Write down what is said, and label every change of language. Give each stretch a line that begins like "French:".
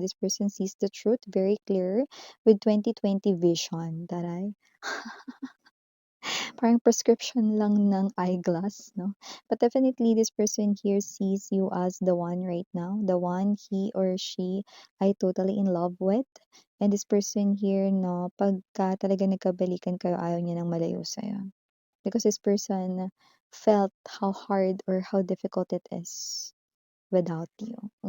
English: This person sees the truth very clear with 20/20 vision,
Filipino: taray. Parang prescription lang ng eyeglass 'no.
English: But definitely this person here sees you as the one right now, the one he or she
Filipino: ay
English: totally in love with. And this person here
Filipino: 'no, pagka talagang nagkabalikan kayo ayaw niya ng malayo sa'yo.
English: Because this person felt how hard or how difficult it is without you.